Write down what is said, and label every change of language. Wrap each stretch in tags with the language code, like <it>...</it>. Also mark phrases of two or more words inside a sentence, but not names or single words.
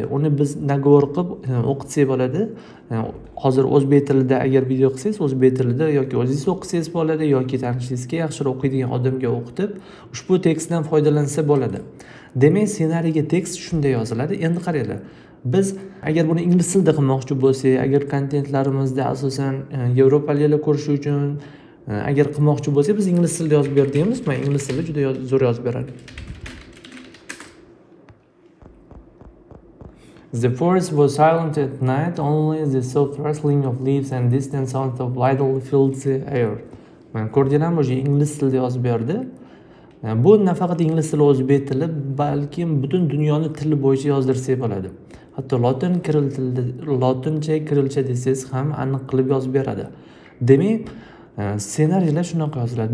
<uz>Uni biz nagovor qilib o'qitsak bo'ladi. Hozir o'zbek tilida agar video qilsangiz, o'zbek tilida yoki o'zingiz o'qisangiz bo'ladi, yoki tanishingizga yaxshiroq o'qiydigan odamga o'qitib, ushbu tekstdan foydalansa bo'ladi. Demak, ssenariyga tekst shunday yoziladi. Endi qaranglar. Biz agar buni ingliz tilida qilmoqchi bo'lsak, agar kontentlarimizda asosan yevropaliklar ko'rishi uchun agar qilmoqchi bo'lsak, biz ingliz tilida yozib ber deymiz. Men ingliz tilida juda zo'r yozib beraman.</uz> <en>The forest was silent at night, only the soft rustling of leaves and distant sound of idle filled the air.</en> <uz>Men ko'rdinglarmi, o'sha ingliz tilida yozib berdi. Bu nafaqat ingliz tili, o'zbek tili, balki butun dunyoni tili bo'yicha yozdirsak bo'ladi. Hatto lotincha, kirilcha desangiz ham aniq qilib yozib beradi. Demak, ssenariylar shunaqa yoziladi.</uz>